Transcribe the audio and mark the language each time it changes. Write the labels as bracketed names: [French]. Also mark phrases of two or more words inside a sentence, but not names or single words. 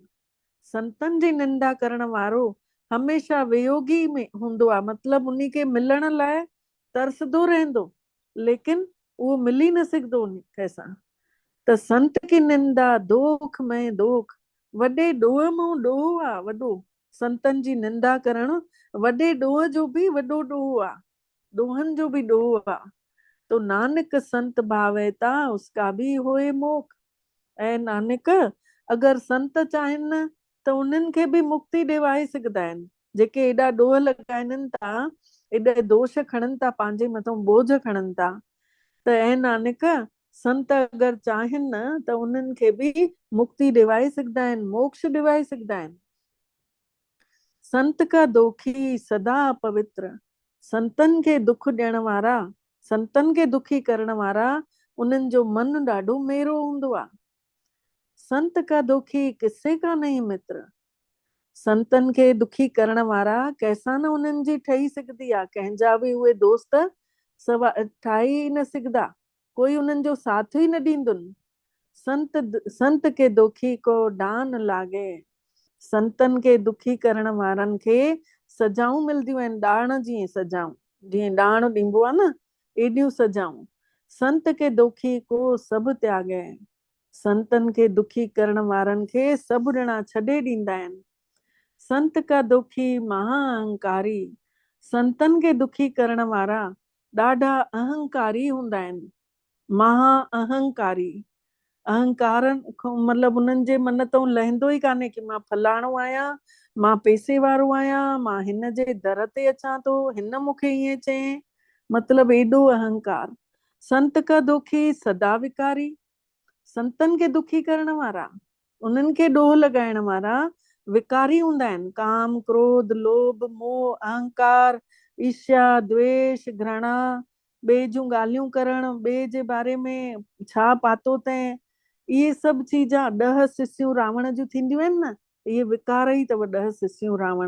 [Sindhi] संतनि जी निंदा करण वारो हमेशा वियोगी में हूंदो आहे, मतिलबु उन्ही खे मिलण लाइ तरसदो रहंदो, लेकिन उहो मिली न सघंदो उन कंहिंसां। [Hindi] त संत की निंदा दोख में दोख। [Sindhi] वॾे ॾोह मां ॾोह आहे वॾो। संतनि जी निंदा करणु वॾे ॾोह जो बि वॾो ॾोह आहे, ॾोहनि जो बि ॾोह आहे। [Hindi] तो नानक संत भावैता उसका भी होए मोख। [Sindhi] ऐं नानक, अगरि संत चाहिनि न त उन्हनि खे बि मुक्ति ॾिवाए सघंदा आहिनि। जेके एॾा ॾोह लॻाइनि था, एॾा दोष खणनि था, पंहिंजे मथां बोझ खणनि था, त ऐं नानक, संत अगरि चाहिनि न त उन्हनि खे बि मुक्ति ॾिवाए सघंदा आहिनि, मोक्ष ॾिवाए सघंदा आहिनि। [Hindi] संत का दोखी सदा पवित्र। [Sindhi] संतनि खे दुख ॾियण वारा, संतनि खे दुखी करण वारा, उन्हनि जो मन ॾाढो मेरो हूंदो आहे। [Hindi] संत का दुखी किसे का नहीं मित्र। [Sindhi] संतनि खे दुखी करण वारा कंहिंसां न उन्हनि जी ठही सघंदी आहे, कंहिंजा बि उहे दोस्त ठाहे ई न सघंदा, कोई उन्हनि जो साथ ई न ॾींदुनि। [Hindi] संत के दुखी को डान लागे। [Sindhi] संतनि खे दुखी करण वारनि खे सजाऊं मिलंदियूं आहिनि, ॾाण जीअं सजाऊं, जीअं ॾाण ॾिबो आहे न, एॾियूं सजाऊं। [Hindi] संत के दुखी को सभु त्यागे। [Sindhi] संतनि खे दुखी करण वारनि खे सभु ॼणा छॾे ॾींदा आहिनि। [Hindi] संत का दुखी महा अहंकारी। [Sindhi] संतनि खे दुखी करण वारा ॾाढा अहंकारी हूंदा आहिनि, महा अहंकारी। अहंकार मतिलबु उन्हनि जे मन तां लहंदो ई कान्हे कि मां फलाणो आहियां, मां पैसे वारो आहियां, मां हिन जे दर ते अचां थो, हिन मूंखे ईअं चए, मतिलबु एॾो अहंकार। [Hindi] संत का दुखी सदा विकारी, [Sindhi] संतन खे दुखी करण वारा, उन्हनि खे ॾोह लॻाइण वारा विकारी हूंदा आहिनि। काम, क्रोध, लोभ, मोह, अहंकार, ईर्ष्या, द्वेष, घृणा, ॿिए जूं ॻाल्हियूं करण, ॿिए जे बारे में छा पातो तैं, इहे सभु चीजां 10 सिसियूं रावण जूं थींदियूं आहिनि न, इहे विकार ई अथव 10 सिसियूं रावण।